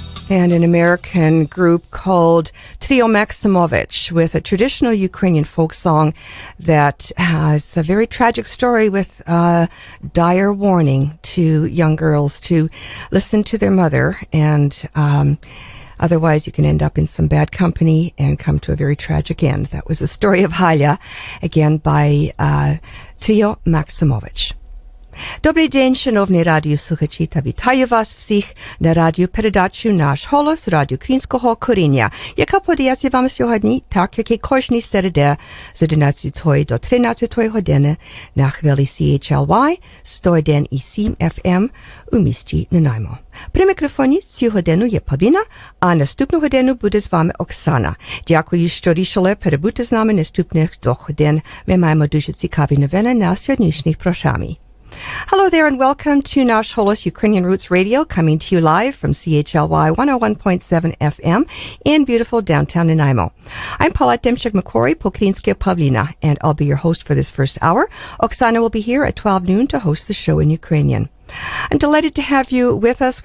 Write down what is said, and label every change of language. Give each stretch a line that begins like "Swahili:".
English: And an American group called Trio Maximovich with a traditional Ukrainian folk song that has a very tragic story with a dire warning to young girls to listen to their mother, and otherwise you can end up in some bad company and come to a very tragic end. That was the story of Halia, again by Trio Maximovich.
Ukrainian: Добрий день, шановні радіослухачі, та вітаю вас всіх на радіопередачу «Наш Холос» радіо українського коріння, яка подається вам сьогодні, так як і кожній середи з 11 до 13 години на хвилі CHLY 101,7 FM у місті Нанаймо. При мікрофоні цю годину є Павліна, а наступну годину буде з вами Оксана. Дякую, що рішили перебути з нами наступних 2 годин. Ми маємо дуже цікаві новини на сьогоднішній програмі.
English: Hello there and welcome to Nash Holos Ukrainian Roots Radio, coming to you live from CHLY 101.7 FM in beautiful downtown Nanaimo. I'm Paula Demchuk-McCory, Pokrinskaya Pavlina, and I'll be your host for this first hour. Oksana will be here at 12 noon to host the show in Ukrainian. I'm delighted to have you with us.